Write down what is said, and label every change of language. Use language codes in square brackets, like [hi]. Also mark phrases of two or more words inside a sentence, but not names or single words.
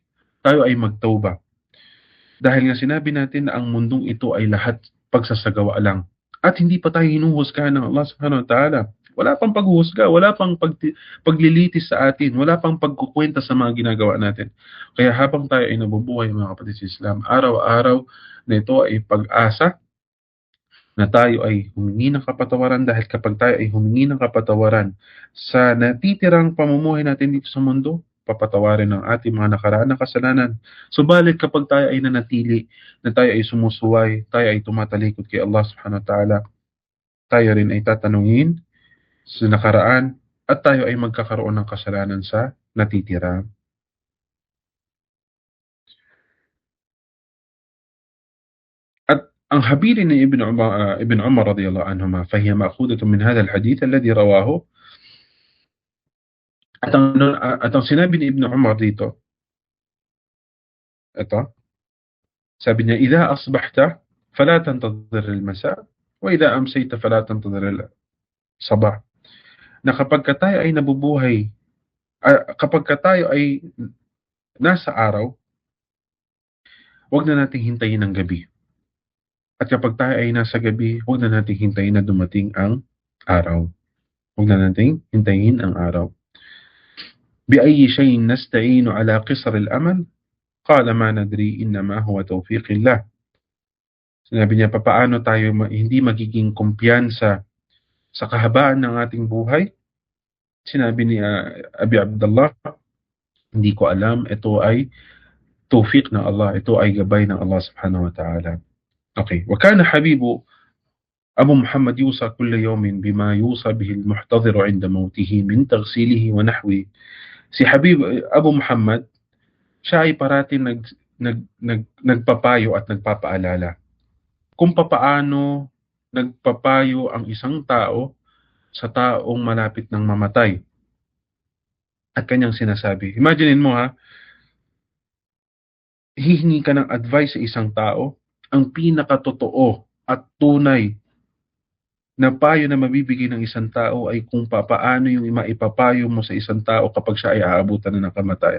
[tl] Tayo ay magtauba. Dahil nga sinabi natin na ang mundong ito ay lahat pagsasagawa lang. At hindi pa tayo hinuhusgahan ng Allah [ar] سبحانه وتعالى. [tl] Wala pang paghuhusga, wala pang paglilitis sa atin, wala pang pagkukwenta sa mga ginagawa natin. Kaya habang tayo ay nabubuhay mga kapatid sa Islam, araw-araw na ito ay pag-asa na tayo ay humingi ng kapatawaran, dahil kapag tayo ay humingi ng kapatawaran sa natitirang pamumuhay natin dito sa mundo, papatawarin ng ating mga nakaraan na kasalanan. Subalit kapag tayo ay nanatili, na tayo ay sumusuway, tayo ay tumatalikod kay Allah [ar] سبحانه وتعالى, [tl] tayo rin ay tatanungin sa nakaraan at tayo ay magkakaroon ng kasalanan sa natitira. At ang habilin ni [ar] Ibn Umar رضي الله عنهما، فهي مأخوذة من هذا الحديث الذي رواه. [tl] At ang sinabi ni Ibn Umar dito, ito, sabi niya, [ar] إذا أصبحت فلا تنتظر المساء وإذا أمسيت فلا تنتظر الصباح. [tl] Na kapag tayo ay nabubuhay, kapag tayo ay nasa araw, huwag na nating hintayin ang gabi. At kapag tayo ay nasa gabi, huwag na nating hintayin na dumating ang araw. Huwag na nating hintayin ang araw. [ar] بأي شيء نستعين على قصر الأمل قال ما ندري إنما هو توفيق الله. [tl] Sinabi niya, papaano tayo hindi magiging kumpiyansa sa kahabaan ng ating buhay? Sinabi ni Abi Abdullah, hindi ko alam, ito ay tawfiq ng Allah, ito ay gabay ng Allah [ar] سبحانه وتعالى. Okay, وكان حبيب أبو محمد يوصى كل يوم بما يوصى به المحتضر عند موته من تغسيله ونحوه. [tl] Si Habib Abu Muhammad, siya ay parati nagpapayo at nagpapaalala kung papaano nagpapayo ang isang tao sa taong malapit ng mamatay. At kanyang sinasabi, imaginein mo hihingi ka ng advice sa isang tao, ang pinakatotoo at tunay na payo na mabibigay ng isang tao ay kung paano yung maipapayo mo sa isang tao kapag siya ay aabutan na ng kamatayan.